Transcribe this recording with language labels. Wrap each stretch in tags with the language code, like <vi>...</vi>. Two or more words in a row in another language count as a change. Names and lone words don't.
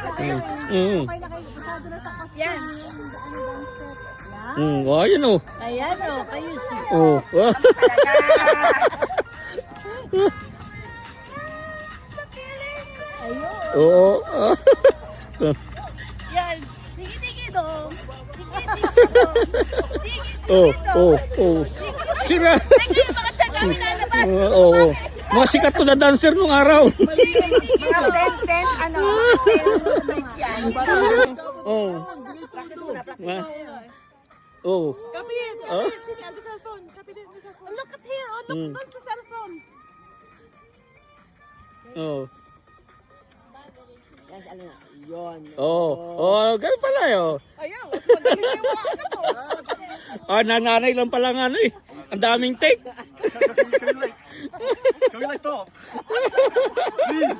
<tl>Okay na kayo. Pasado na sa kasya. Yan. Oh, yun oh. Ayan o, kayo siya. Oh. Ayun. Oo. Yan. Tigi-tigi dong. Tigi-tigi dong. Oh, Tigi-tigi oh, dong. oh. Sira. Teka yung mga tiyaga minalabas. Oo. Mga sikat to na dancer nung araw. Mga 10, ano, 10 yan. Oh. Oh.</tl> <en>Copy it. Huh? Copy it. Sige, on the cellphone. Copy it on the cellphone. Look at here. Oh, look on the cellphone. Oh.</en> <tl>Yan, ano na. Yun. Oh. Oh, ganun pala yun. Ayaw. Mas magaling yung mga ano ko. Ah, nananay lang pala nga ano eh. Ang daming take.</tl> <en>Can we like stop? Please.</en>